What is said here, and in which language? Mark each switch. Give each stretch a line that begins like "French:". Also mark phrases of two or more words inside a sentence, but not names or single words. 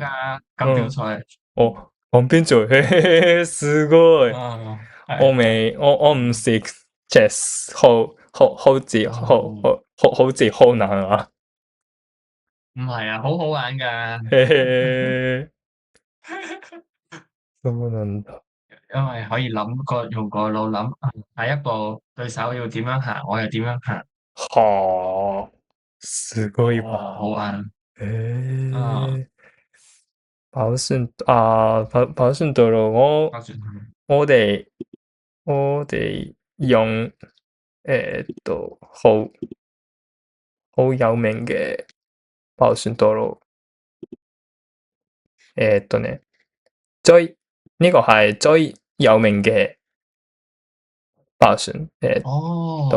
Cantonese: 加錦標嗯，賽。旁邊做，嘿嘿嘿，すごい。我係。未，我唔識 chess，好似好難啊，唔係啊，好好玩㗎。嘿嘿，
Japanese: そうなんだ。
Cantonese: 因為可以用個腦諗，下一步對手要點樣行，我又點樣行。
Japanese: はあ、すごい
Cantonese: 好
Japanese: わ。
Cantonese: 玩。へ嗯，え、跑順道路，我爆旋我哋我哋用好有名嘅爆旋道路。呢，最呢個係最有名嘅爆旋道